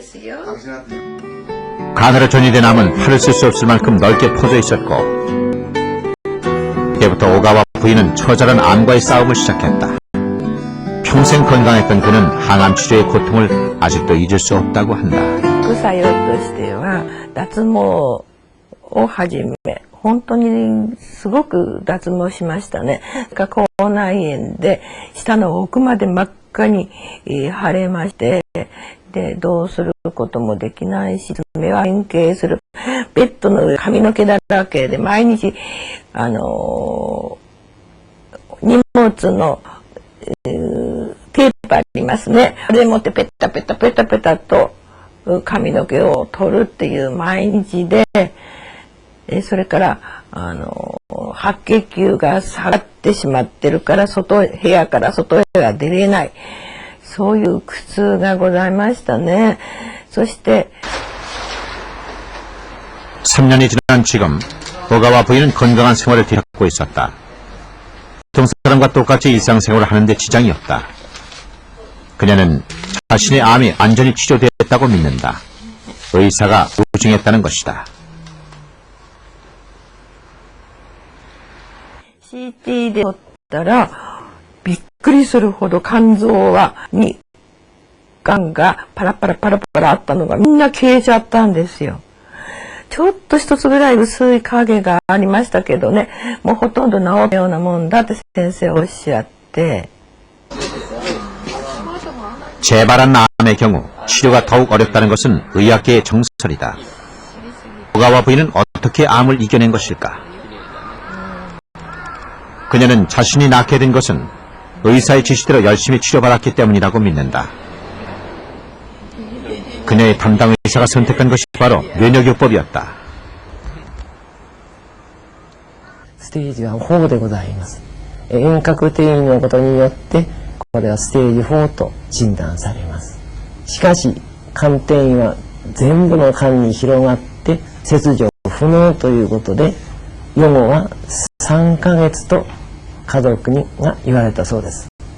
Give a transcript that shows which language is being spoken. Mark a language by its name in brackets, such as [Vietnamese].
[Korean] 간으로 전이된 암은 팔을 쓸 수 없을 만큼 넓게 퍼져 있었고, 그때부터 오가와 부인은 처절한 암과의 싸움을 시작했다. 평생 건강했던 그는 항암 치료의 고통을 아직도 잊을 수 없다고 한다. [Japanese] 副作用としては脱毛をはじめ本当にすごく脱毛しましたね。口内炎で下の奥まで真っ赤に腫れまして、でどうすることもできないし、目は変形する。ベッドの上髪の毛だらけで毎日荷物のテープありますね。あれでもってペタペタペタペタと髪の毛を取るっていう毎日で、それから白血球が下がってしまってるから部屋から外へは出れない、そういう苦痛がございましたね。そして [Korean] 3년이 지난 지금 오가와 부인은 건강한 생활을 뒤잡고 있었다. 보통 사람과 똑같이 일상생활을 하는데 지장이 없다. 그녀는 자신의 암이 완전히 치료됐다고 믿는다. 의사가 우증했다는 것이다. [Japanese] CT で撮ったらびっくりするほど肝臓にがんがパラパラパラパラあったのがみんな消えちゃったんですよ。ちょっと一つぐらい薄い影がありましたけどね、もうほとんど治ったようなもんだって先生おっしゃって。 [Korean] 재발한 암의 경우 치료가 더욱 어렵다는 것은 의학계의 정설이다. 오가와 부인은 어떻게 암을 이겨낸 것일까? 그녀는 자신이 낳게 된 것은 의사의 지시대로 열심히 치료받았기 때문이라고 믿는다. 그녀의 담당 의사가 선택한 것이 바로 면역요법이었다. [Japanese] 스테이지 4でございます。遠隔転移のことによってこれはステージ4と診断されます。しかし肝転移は全部の肝に広がって切除不能ということで、予後は3ヶ月と家族が言われたそうです。